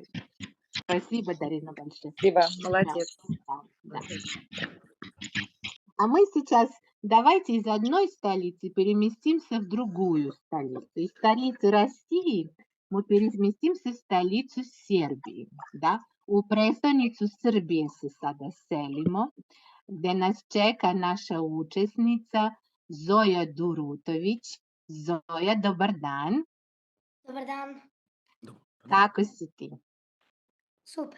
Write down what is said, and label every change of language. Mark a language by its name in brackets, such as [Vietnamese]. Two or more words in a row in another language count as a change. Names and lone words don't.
[Russian] Спасибо, Дарина, большое. Спасибо, Да, молодец. да. А мы сейчас давайте из одной столицы переместимся в другую столицу. Из столицы России мы переместимся в столицу Сербии. Да? [Serbian] U prestonicu Srbije se sada selimo, gde nas čeka naša učesnica Zoja Durutović. Zoja, dobar dan. Dobar dan. Kako si ti? Super.